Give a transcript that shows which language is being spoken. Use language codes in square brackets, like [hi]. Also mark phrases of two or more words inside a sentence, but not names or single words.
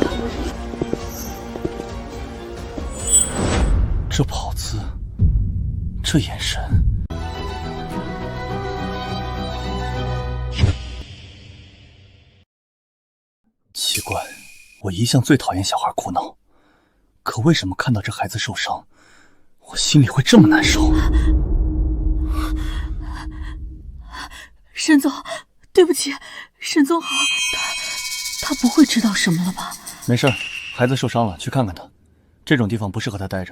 [zh] 這跑姿，這眼神，奇怪。我一向最討厭小孩哭鬧，可為什麼看到這孩子受傷，我心裡會這麼難受？沈總，對不起，沈總好，他不會知道什麼了吧？沒事，孩子受傷了，去看看他，這種地方不適合他待着。